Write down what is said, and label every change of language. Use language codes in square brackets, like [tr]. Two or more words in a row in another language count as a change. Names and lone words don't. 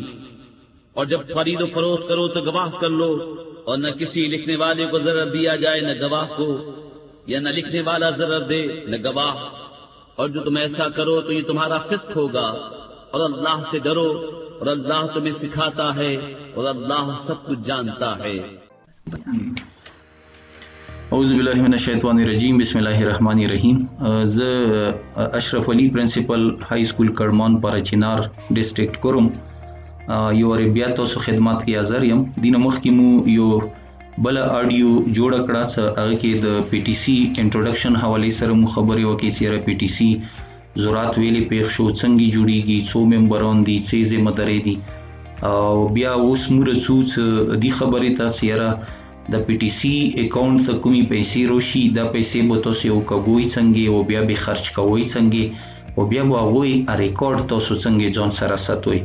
[ur] اور جب خرید و فروخت کرو تو گواہ کر لو، اور نہ کسی لکھنے والے کو ضرر دیا جائے نہ گواہ کو، یا نہ لکھنے والا ضرر دے نہ گواہ، اور جو تم ایسا کرو تو یہ تمہارا فسق ہوگا، اور اللہ سے ڈرو، اور اللہ تمہیں سکھاتا ہے، اور اللہ سب کچھ جانتا ہے۔ [ar] اعوذ باللہ من الشیطان الرجیم، بسم اللہ الرحمن الرحیم۔ [ps] اشرف علی پرنسپل ہائی سکول کڑمان پارا چنار ڈسٹرکٹ کوروم یو بیا تاسو خدمات کې حاضر یم۔ دینه مخکې مو یو بل آډیو جوړه کړه چې هغه کې د پی ټي سي انټروډکشن حوالې سره مو خبرې وکړې چې یاره پی ټي سي زورات ویلې پیښ شو، څنګه جوړیږي، څو ممبران دي، څه ذمه داري دي، او بیا اوس موږ رسو چې دې خبرې ته چې یاره د پی ټي سي اکاؤنٹ ته کومې پیسې راشي، دا پیسې به تاسو یو کوئ څنګه، او بیا به خرچ کوئ څنګه، او بیا به هغوی ریکارډ تاسو څنګه ځان سره ساتئ.